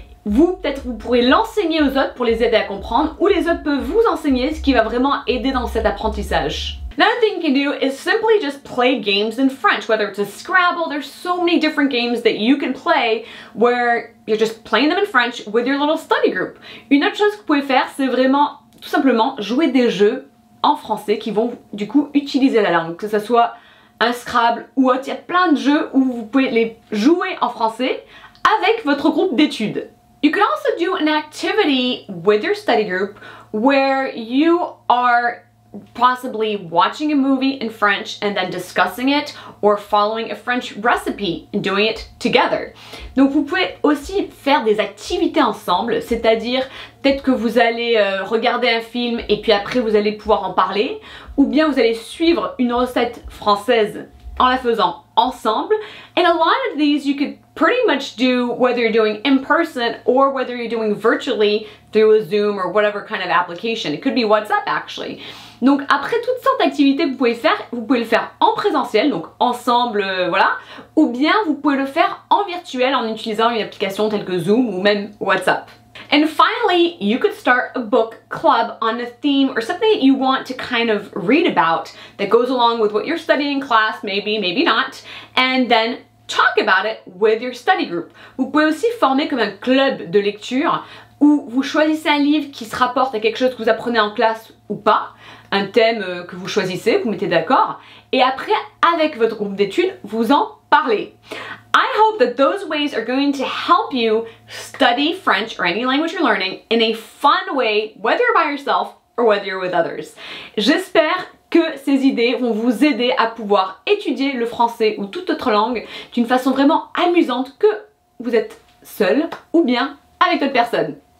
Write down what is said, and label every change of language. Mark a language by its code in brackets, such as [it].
[fr] Vous, peut-être, vous pourrez l'enseigner aux autres pour les aider à comprendre ou les autres peuvent vous enseigner, ce qui va vraiment aider dans cet apprentissage. [en] Another thing you can do is simply just play games in French, whether it's a Scrabble, there's so many different games that you can play where you're just playing them in French with your little study group. [fr] Une autre chose que vous pouvez faire, c'est vraiment tout simplement jouer des jeux en français qui vont du coup utiliser la langue, que ce soit un Scrabble ou autre. Il y a plein de jeux où vous pouvez les jouer en français avec votre groupe d'études. [en] You could also do an activity with your study group where you are possibly watching a movie in French and then discussing it or following a French recipe and doing it together. [fr] Donc vous pouvez aussi faire des activités ensemble, c'est-à-dire peut-être que vous allez regarder un film et puis après vous allez pouvoir en parler, ou bien vous allez suivre une recette française en la faisant ensemble. [en] And a lot of these you could pretty much do whether you're doing in person or whether you're doing virtually through a Zoom or whatever kind of application. It could be WhatsApp actually. [fr] Donc après toutes sortes d'activités que vous pouvez le faire en présentiel, donc ensemble, voilà, ou bien vous pouvez le faire en virtuel en utilisant une application telle que Zoom ou même WhatsApp. [en] And finally, you could start a book club on a theme or something that you want to kind of read about that goes along with what you're studying in class, maybe, maybe not, and then talk about it with your study group. [fr] Vous pouvez aussi former comme un club de lecture où vous choisissez un livre qui se rapporte à quelque chose que vous apprenez en classe ou pas, un thème que vous choisissez, vous mettez d'accord, et après, avec votre groupe d'études, vous en parlez. [en] I hope that those ways are going to help you study French or any language you're learning in a fun way, whether you're by yourself or whether you're with others. [fr] J'espère que ces idées vont vous aider à pouvoir étudier le français ou toute autre langue d'une façon vraiment amusante, que vous êtes seul ou bien avec d'autres personnes.